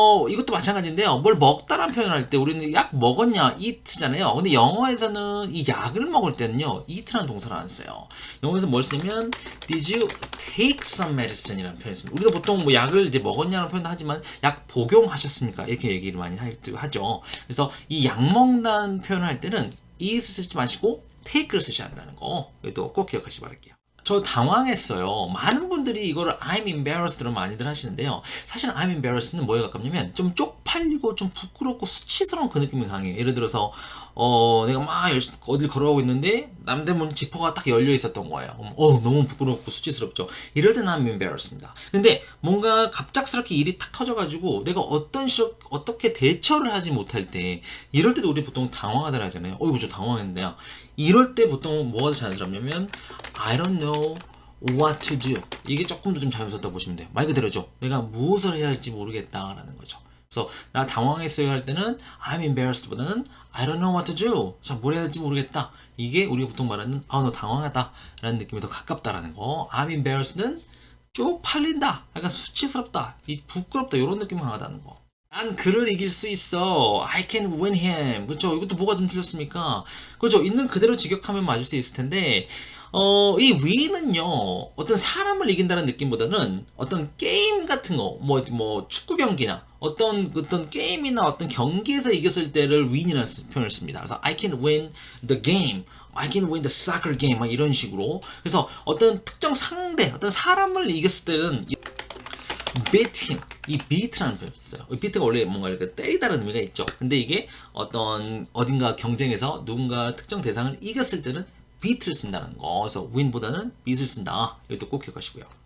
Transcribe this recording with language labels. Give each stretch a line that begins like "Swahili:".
Korean: 이것도 마찬가지인데요. 뭘 먹다라는 표현을 할 때 우리는 약 먹었냐? eat잖아요. 근데 영어에서는 이 약을 먹을 때는요, eat라는 동사를 안 써요. 영어에서 뭘 쓰냐면,
English: Did you take some medicine?
Korean: 이라는 표현을 씁니다. 우리가 보통 뭐 약을 이제 먹었냐는 표현도 하지만, 약 복용하셨습니까? 이렇게 얘기를 많이 하죠. 그래서 이 약 먹는다는 표현을 할 때는 eat 쓰지 마시고, take를 쓰셔야 한다는 거. 이것도 꼭 기억하시기 바랄게요. 저 당황했어요. 많은 분들이 이거를
English: I'm embarrassed
Korean: 로 많이들 하시는데요. 사실
English: I'm embarrassed
Korean: 는 뭐에 가깝냐면 좀 쪽팔리고 좀 부끄럽고 수치스러운 그 느낌이 강해요. 예를 들어서 내가 막 어딜 걸어가고 있는데 남대문 지퍼가 딱 열려 있었던 거예요. 너무 부끄럽고 수치스럽죠. 이럴 때는
English: I'm embarrassed
Korean: 입니다. 근데 뭔가 갑작스럽게 일이 탁 터져가지고 내가 어떻게 대처를 하지 못할 때 이럴 때도 우리 보통 당황하더라 하잖아요. 이거 저 당황했는데요. 이럴 때 보통 뭐가 더 자연스럽냐면
English: I don't know what to do.
Korean: 이게 조금 더 좀 자연스럽다고 보시면 돼요. 말 그대로죠. 내가 무엇을 해야 할지 모르겠다라는 거죠. 그래서 나 당황했어요 할 때는
English: I'm embarrassed
Korean: 보다는
English: I don't know what to do.
Korean: 자, 뭘 해야 할지 모르겠다. 이게 우리가 보통 말하는 너 당황하다 라는 느낌이 더 가깝다라는 거.
English: I'm embarrassed
Korean: 는 쪽팔린다. 약간 수치스럽다. 부끄럽다. 이런 느낌이 강하다는 거. 난 그를 이길 수 있어.
English: I can win him.
Korean: 그렇죠? 이것도 뭐가 좀 틀렸습니까? 그렇죠? 있는 그대로 직역하면 맞을 수 있을 텐데 이 win은요 어떤 사람을 이긴다는 느낌보다는 어떤 게임 같은 거, 뭐 축구 경기나 어떤 게임이나 어떤 경기에서 이겼을 때를 win이라는 표현을 씁니다. 그래서
English: I can win the game. I can win the soccer game.
Korean: 막 이런 식으로. 그래서 어떤 특정 상대, 어떤 사람을 이겼을 때는
English: beat him.
Korean: 이 beat라는 표현을 써요. 이 beat가 원래 뭔가 이렇게 때리다라는 의미가 있죠. 근데 이게 어딘가 경쟁에서 누군가 특정 대상을 이겼을 때는 beat를 쓴다는 거. 그래서 win보다는 beat을 쓴다. 이것도 꼭 기억하시고요.